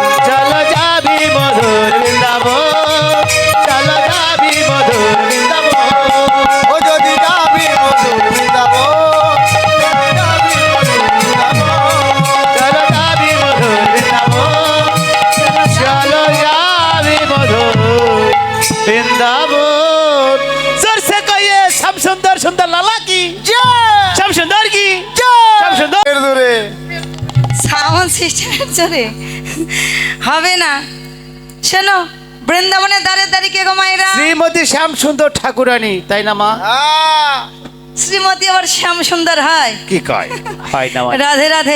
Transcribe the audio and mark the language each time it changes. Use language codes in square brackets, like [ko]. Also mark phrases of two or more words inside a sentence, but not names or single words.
[bn] চলো যাবি মধুর বৃন্দাবন, চলো যাবি মধুর বৃন্দাবন। ও যদি যাবি মধুর বৃন্দাবন, যাবি মধুর বৃন্দাবন। চলো যাবি মধুর বৃন্দাবন, চলো যাবি মধুর বৃন্দাবন। [hi] जोर से कहिए श्याम सुंदर सुंदर लाला की जय, श्याम सुंदर की जय, श्याम सुंदर। [bn] दूरे সাউন্ড সিস্টেমের জোরে হবে না। শোনো, বৃন্দাবনের দ্বারে দ্বারে কে গো মায়েরা? শ্রীমতী শ্যাম সুন্দর ঠাকুরানী, তাই না মা? শ্রীমতী আবার শ্যাম সুন্দর হয়? কি কয় হয় না মানে? রাধে রাধে।